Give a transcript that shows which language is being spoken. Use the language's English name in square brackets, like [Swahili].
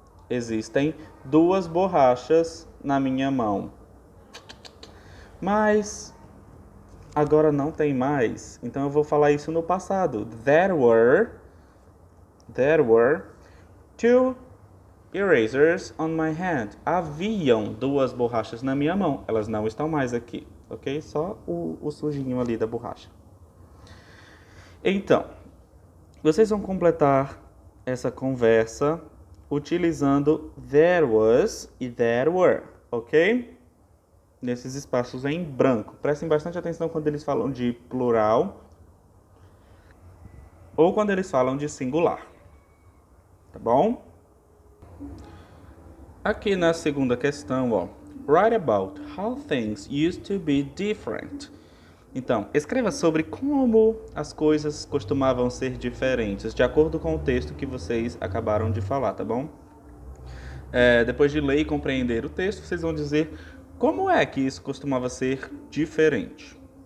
[Portuguese] Existem 2 borrachas na minha mão. Mas agora não tem mais, então eu vou falar isso no passado. [English] There were 2 erasers on my hand. [Portuguese] Haviam 2 borrachas na minha mão. Elas não estão mais aqui, ok? Só o sujinho ali da borracha. Então, vocês vão completar essa conversa utilizando there was e there were, ok? Nesses espaços em branco. Prestem bastante atenção quando eles falam de plural ou quando eles falam de singular. Tá bom? Aqui na segunda questão, ó. [English] Write about how things used to be different. [Portuguese] Então, escreva sobre como as coisas costumavam ser diferentes, de acordo com o texto que vocês acabaram de falar, tá bom? Depois de ler e compreender o texto, vocês vão dizer como é que isso costumava ser diferente.